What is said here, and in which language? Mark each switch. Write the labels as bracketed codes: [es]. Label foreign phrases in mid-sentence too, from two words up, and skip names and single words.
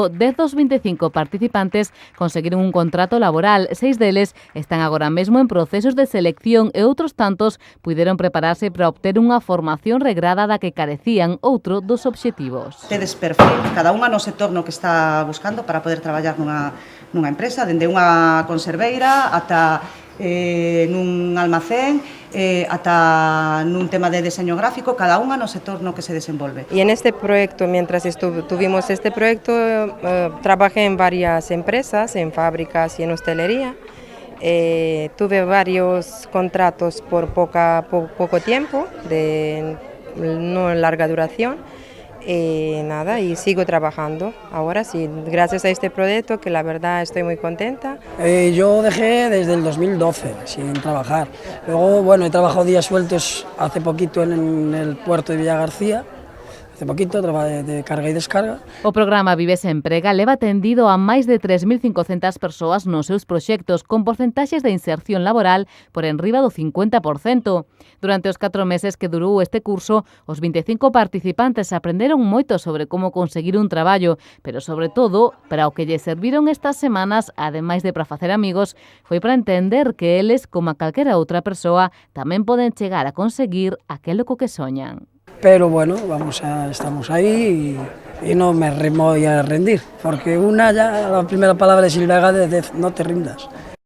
[gl] 10 dos 25 participantes conseguiron un contrato laboral, 6 deles están agora mesmo en procesos de selección e outros tantos puideron prepararse para obter unha formación regrada da que carecían, outro dos obxectivos. Tedes perfil, cada unha no sector no que está buscando para poder traballar nunha empresa, dende unha conserveira ata nun almacén, ata nun tema de diseño gráfico, cada unha no sector no que se desenvolve. [es] Y en este proyecto, mientras tuvimos este proyecto, trabajé en varias empresas, en fábricas y en hostelería. Tuve varios contratos por poco tiempo, de no larga duración. Y sigo trabajando ahora sí, gracias a este proyecto, que la verdad estoy muy contenta. Yo dejé desde el 2012 sin trabajar. Luego, bueno, he trabajado días sueltos hace poquito en el puerto de Villagarcía. Hace poquito, [gl] traballo de carga e descarga. O programa Vives Emprega leva atendido a máis de 3.500 persoas nos seus proxectos, con porcentaxes de inserción laboral por enriba do 50%. Durante os 4 meses que durou este curso, os 25 participantes aprenderon moito sobre como conseguir un traballo, pero sobre todo, para o que lle serviron estas semanas, ademais de para facer amigos, foi para entender que eles, como a calquera outra persoa, tamén poden chegar a conseguir aquilo co que soñan. [es] Pero bueno, estamos ahí y no me voy a rendir, porque la primera palabra de Silvia Gálvez es no te rindas.